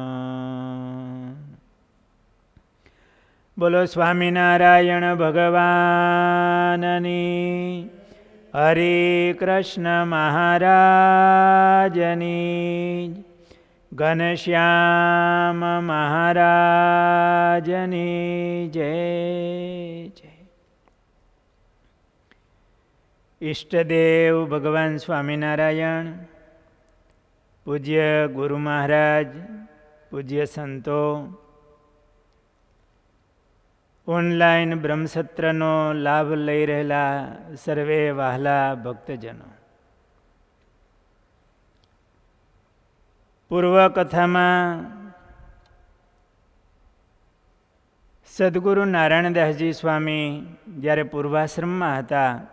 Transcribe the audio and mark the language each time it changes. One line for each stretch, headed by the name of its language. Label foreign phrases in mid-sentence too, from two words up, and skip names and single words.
Gujarati: બોલો સ્વામિનારાયણ ભગવાનની, હરે કૃષ્ણ મહારાજની, ઘનશ્યામ મહારાજની જય જય। ઇષ્ટદેવ ભગવાન સ્વામિનારાયણ, પૂજ્ય ગુરુ મહારાજ, પૂજ્ય સંતો, ઓનલાઈન બ્રહ્મસત્રનો લાભ લઈ રહેલા સર્વે વહાલા ભક્તજનો, પૂર્વકથામાં સદગુરુ નારાયણદાસજી સ્વામી જ્યારે પૂર્વાશ્રમમાં હતા